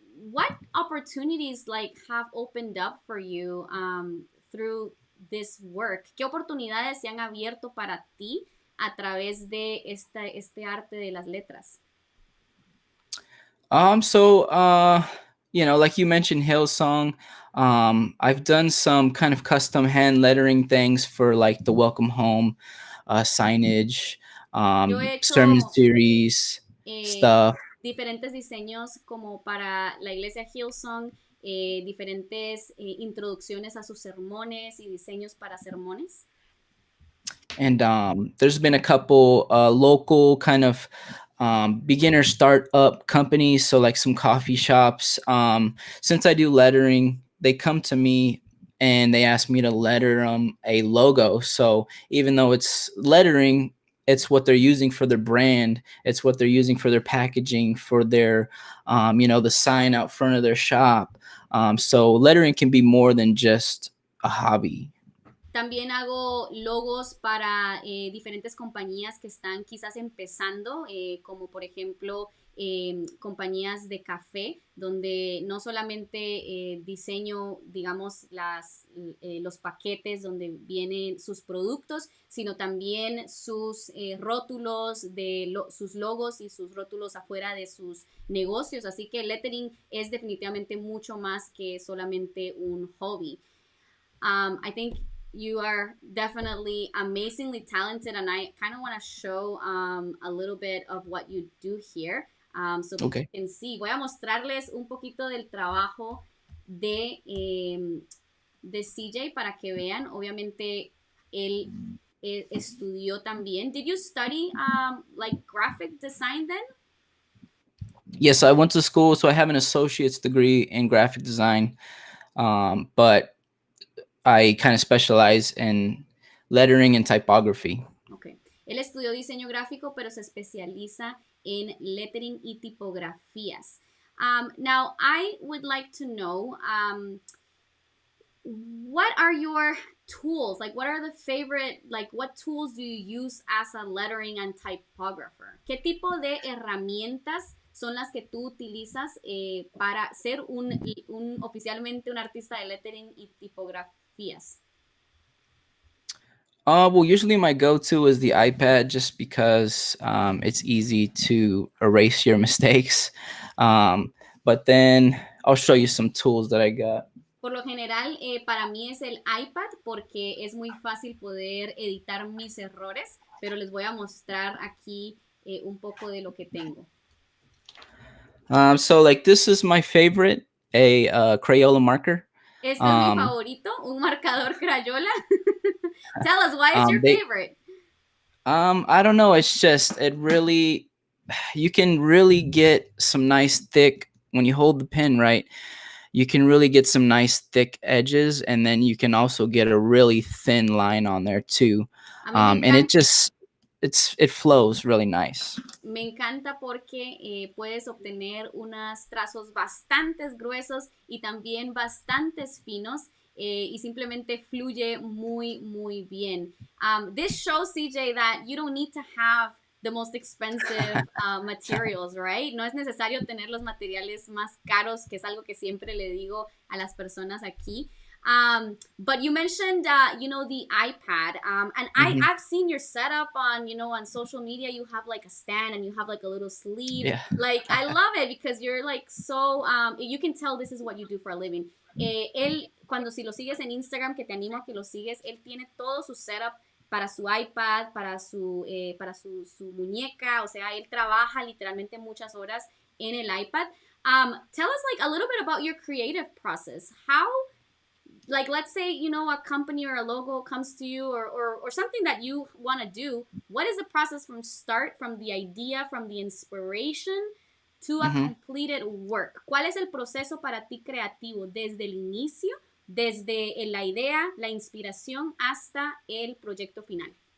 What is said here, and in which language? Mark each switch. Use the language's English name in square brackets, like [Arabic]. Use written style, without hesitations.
[English] What opportunities like have opened up for you through this work? [Spanish] ¿Qué oportunidades se han abierto para ti a través de este arte de las letras? [English] You know, like you mentioned, Hillsong. I've done some kind of custom hand lettering things for like the Welcome Home signage, sermon series, stuff. [Spanish] Diferentes diseños como para la iglesia Hillsong, diferentes introducciones a sus sermones y diseños para sermones. [English] And there's been a couple local kind of beginner startup companies, so like some coffee shops. Since I do lettering, they come to me and they ask me to letter a logo. So even though it's lettering, it's what they're using for their brand. It's what they're using for their packaging, for their, you know, the sign out front of their shop. So lettering can be more than just a hobby. [Spanish] También hago logos para diferentes compañías que están quizás empezando, como por ejemplo compañías de café, donde no solamente diseño, digamos, los paquetes donde vienen sus productos, sino también sus rótulos, sus logos y sus rótulos afuera de sus negocios. Así que el lettering es definitivamente mucho más que solamente un hobby. [English] I think you are definitely amazingly talented, and I kind of want to show a little bit of what you do here. So that you can see. [Spanish] Voy a mostrarles un poquito del trabajo de CJ para que vean. Obviamente, él estudió también. [English] Did you study like graphic design then? Yes, I went to school, so I have an associate's degree in graphic design, but I kind of specialize in lettering and typography. Okay. [Spanish] Él estudió diseño gráfico, pero se especializa en lettering y tipografías. [English] Now, I would like to know, what are your tools? Like, what are the favorite, like, what tools do you use as a lettering and typographer? [Spanish] ¿Qué tipo de herramientas son las que tú utilizas para ser oficialmente un artista de lettering y tipografías? [English] Well, usually my go-to is the iPad just because it's easy to erase your mistakes. But then I'll show you some tools that I got. [Spanish] Por lo general, para mí es el iPad porque es muy fácil poder editar mis errores, pero les voy a mostrar aquí un poco de lo que tengo. [English] So like this is my favorite, a Crayola marker. [Spanish] Este es mi favorito, un marcador Crayola. [English] Tell us, why is your favorite? I don't know. It's just, you can really get some nice thick, when you hold the pen right, you can really get some nice thick edges, and then you can also get a really thin line on there too. And it flows really nice. [Spanish] Me encanta porque puedes obtener unos trazos bastante gruesos y también bastantes finos. Y simplemente fluye muy, muy bien. [English] This shows, CJ, that you don't need to have the most expensive materials, right? [Spanish] No es necesario tener los materiales más caros, que es algo que siempre le digo a las personas aquí. [English] But you mentioned, the iPad, and I've seen your setup on, on social media. You have like a stand and you have like a little sleeve. Yeah. Like, I love it because you're like so, you can tell this is what you do for a living. [Spanish] Él, si lo sigues en Instagram, que te animo a que lo sigues, él tiene todo su setup para su iPad, para su muñeca, o sea, él trabaja literalmente muchas horas en el iPad. [English] Tell us like a little bit about your creative process. How, like, let's say, a company or a logo comes to you or something that you want to do. What is the process from the idea, from the inspiration to a completed work? [Spanish] ¿Cuál es el proceso para ti creativo desde el inicio, desde la idea, la inspiración hasta el proyecto final?